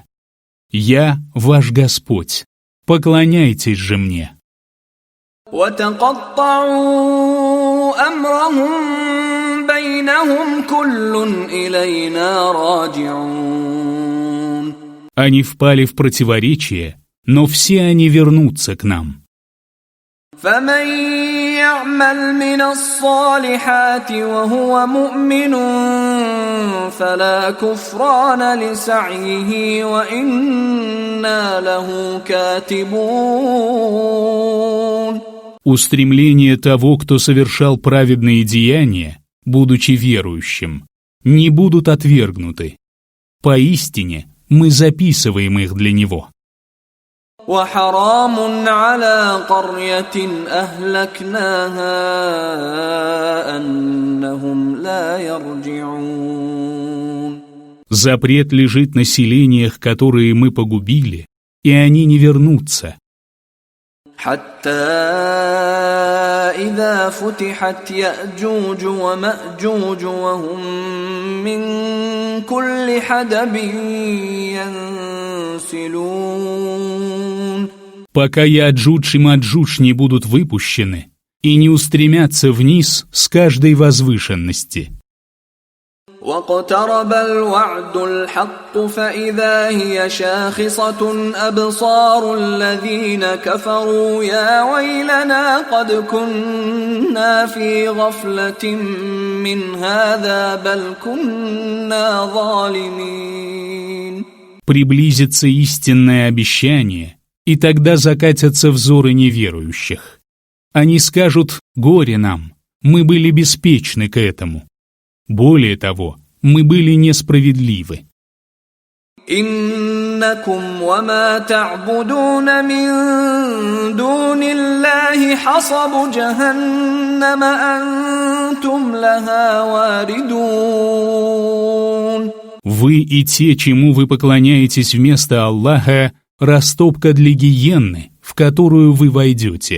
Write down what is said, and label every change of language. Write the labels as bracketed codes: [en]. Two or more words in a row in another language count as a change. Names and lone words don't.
[ru] Я ваш Господь, поклоняйтесь же мне. [ar] وَتَقَطَّعُوا أَمْرَهُمْ بَيْنَهُمْ كُلٌّ إِلَيْنَا رَاجِعُونَ. [ru] Они впали в противоречие, но все они вернутся к нам. [ar] فَمَنْ يَعْمَلْ مِنَ الصَّالِحَاتِ وَهُوَ مُؤْمِنٌ فَلَا كُفْرَانَ لِسَعْيِهِ وَإِنَّا لَهُ كَاتِبُونَ. [ru] Устремления того, кто совершал праведные деяния, будучи верующим, не будут отвергнуты. Поистине, мы записываем их для него. [ar] وحرام على قرية أهلكناها أنهم لا يرجعون. [ru] Запрет лежит на селениях, которые мы погубили, и они не вернутся. [ar] حتى إذا فتحت يأجوج ومأجوج وهم من كل حدب ينسلون. [ru] Пока Яджудж и Маджудж не будут выпущены и не устремятся вниз с каждой возвышенности. [ar] واقترب الوعد الحق فإذا هي شاخصة أبصار الذين كفروا يا ويلنا قد كنا في غفلة من هذا بل كنا ظالمين. [ru] Приблизится истинное обещание, и тогда закатятся взоры неверующих. Они скажут: «Горе нам, мы были беспечны к этому». Более того, мы были несправедливы. [ar] إنكم وما تعبدون من دون الله حصب جهنم أنتم لها واردون. [ru] Вы и те, чему вы поклоняетесь вместо Аллаха, растопка для гиенны, в которую вы войдете.